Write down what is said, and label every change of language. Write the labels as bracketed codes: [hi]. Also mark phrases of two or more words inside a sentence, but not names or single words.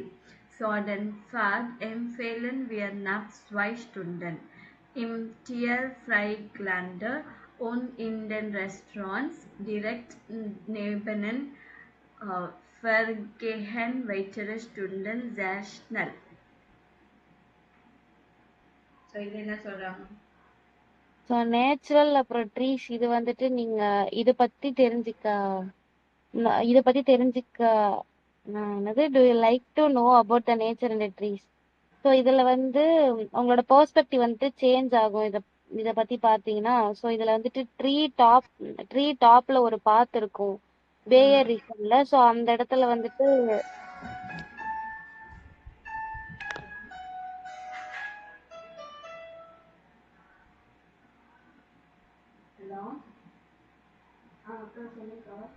[de] So den Pfad empfehlen wir nach 2 Stunden. Im Tierfreigelände und in den Restaurants direkt nebenan vergehen weitere Stunden sehr schnell. So, [ta] இது என்ன சொல்றாங்க? ஸோ நேச்சுரல் அப்புறம் ட்ரீஸ் இது வந்துட்டு நீங்க இதை பத்தி தெரிஞ்சுக்க இதை பத்தி தெரிஞ்சுக்க என்னது [en] do you like to know about the nature and trees. [ta] ஸோ இதுல வந்து உங்களோட பெர்ஸ்பெக்டிவ் வந்துட்டு சேஞ்ச் ஆகும். இதை பத்தி பார்த்தீங்கன்னா ஸோ இதுல வந்துட்டு [en] tree top [ta] ஒரு பாத் இருக்கும் பேயர் ரீசன்ல. ஸோ அந்த இடத்துல வந்துட்டு ஹலோ, அக்கா சொல்லுக்கா.